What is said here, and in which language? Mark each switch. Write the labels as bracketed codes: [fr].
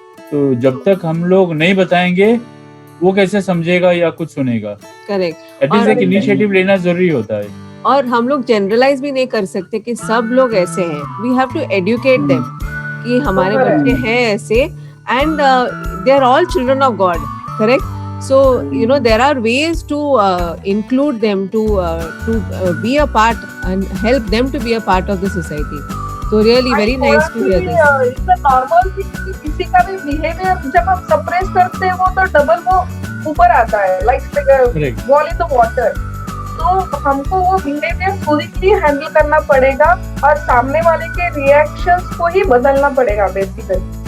[hi] तो जब तक हम लोग नहीं बताएंगे वो कैसे समझेगा या कुछ सुनेगा। करेक्ट, एटलीस्ट एक इनिशिएटिव लेना जरूरी होता है। और हम लोग जनरलाइज भी नहीं कर सकते कि सब लोग ऐसे हैं। [en] We have to educate them कि हमारे बच्चे हैं ऐसे, and they are all children of God, correct. So, you know, there are ways to include them, to be a part and help them to be a part of the society. So, really, very nice to hear this. [hi] It's a normal thing कि किसी का भी behavior जब हम suppress करते हैं वो तो double वो ऊपर आता है, like ball in the water. तो हमको वो behavior पूरी handle करना पड़ेगा और सामने वाले के reactions को ही बदलना पड़ेगा basically.